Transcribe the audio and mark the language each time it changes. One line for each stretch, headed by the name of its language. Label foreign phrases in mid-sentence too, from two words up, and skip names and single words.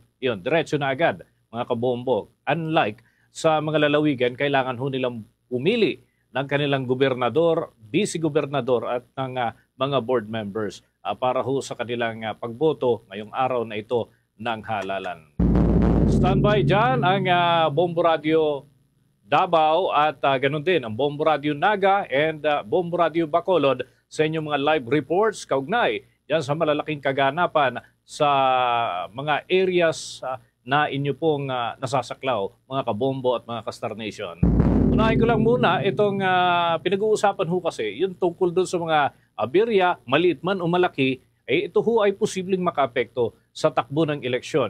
Filipino: Yun, diretso na agad, mga kabombo. Unlike sa mga lalawigan, kailangan ho nilang umili ng kanilang gobernador, vice-gobernador at ng mga
English: board members
Filipino: para ho sa kanilang pagboto ngayong araw na ito ng halalan. Standby dyan ang Bombo Radio Davao at ganun din ang Bombo Radio Naga and Bombo Radio Bacolod sa inyong mga
English: live reports
Filipino: kaugnay dyan sa malalaking kaganapan sa mga areas na inyo pong nasasaklaw, mga kabombo at mga Kastar Nation. Unahin ko lang muna itong pinag-uusapan ho kasi, yung tungkol doon sa mga aberya, maliit man o malaki, ito ho ay posibleng makaapekto sa takbo ng eleksyon.